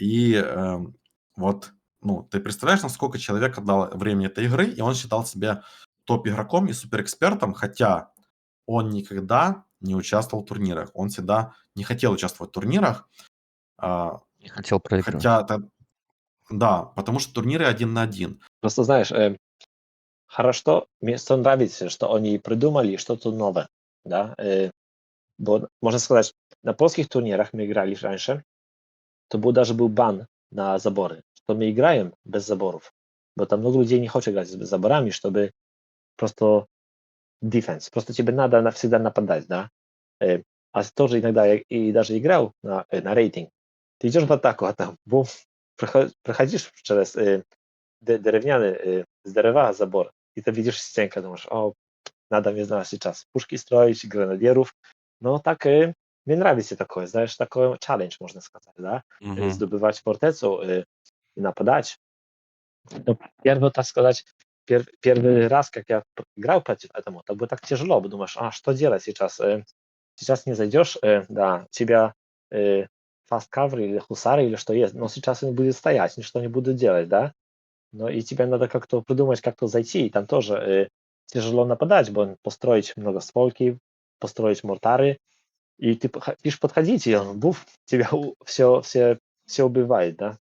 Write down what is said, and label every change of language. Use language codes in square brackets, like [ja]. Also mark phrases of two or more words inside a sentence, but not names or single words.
[ru] и вот, ну, ты представляешь, насколько человек отдал времени этой игры, и он считал себя топ-игроком и суперэкспертом, хотя он никогда не участвовал в турнирах. Он всегда не хотел участвовать в турнирах, а, Не хотел проигрывать. хотя да, потому что турниры 1 на 1. Просто знаешь, хорошо, мне нравится, что они придумали что-то новое, да. [pl] Bo można [ru] сказать, на польских турнирах мы играли раньше, to даже был бан на заборы, что мы играем без заборов, [pl] bo tam [ru] много людей не хочет играть с заборами, чтобы просто defense, просто тебе надо всегда нападать, да. А тоже иногда я и даже играл на рейтинг. Ты идешь в атаку, а там бум, проходишь через деревянный, с дерева забор, и ты видишь стенку, думаешь, о, надо, не знаю, сейчас пушки строить, гранадеров. Но так мне нравится такое, знаешь, такой challenge, можно сказать, да, Мгм. [pl] zdobywać fortecą [ru] и нападать. Но первый, так сказать, первый раз, как я играл против этому, это было так тяжело, потому думаешь, а что делать сейчас? Сейчас не зайдешь, да, тебя [en] fast cover [ru] или хусары или что есть, но сейчас он будет стоять, ничто не будет делать, да. Но и тебе надо как-то придумать, как-то зайти, и там тоже тяжело нападать, бо построить многостволки, построить мортары, и ты хотишь подходить, и он, буф, тебя все убивает, да.